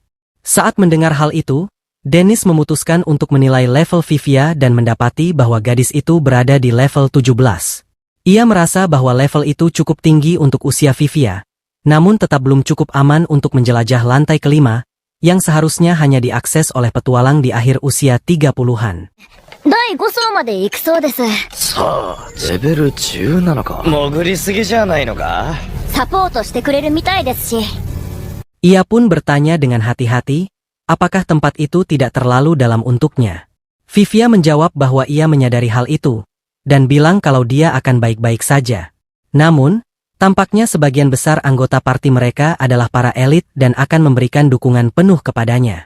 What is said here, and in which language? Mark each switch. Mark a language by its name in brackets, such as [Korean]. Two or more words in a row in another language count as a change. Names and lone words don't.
[Indonesian] Saat mendengar hal itu, Dennis memutuskan untuk menilai level Vivia dan mendapati bahwa gadis itu berada di level 17. Ia merasa bahwa level itu cukup tinggi untuk usia Vivia, namun tetap belum cukup aman untuk menjelajah lantai kelima, yang seharusnya hanya diakses oleh petualang di akhir usia 30-an. [Japanese] 第5層まで行くそうです。さあ、レベル10なのか。潜りすぎじゃないのか。サポートしてくれるみたいですし。 [Indonesian] Ia pun bertanya dengan hati-hati, apakah tempat itu tidak terlalu dalam untuknya. Vivia menjawab bahwa ia menyadari hal itu, dan bilang kalau dia akan baik-baik saja. Namun, tampaknya sebagian besar anggota parti mereka adalah para elit dan akan memberikan dukungan penuh kepadanya.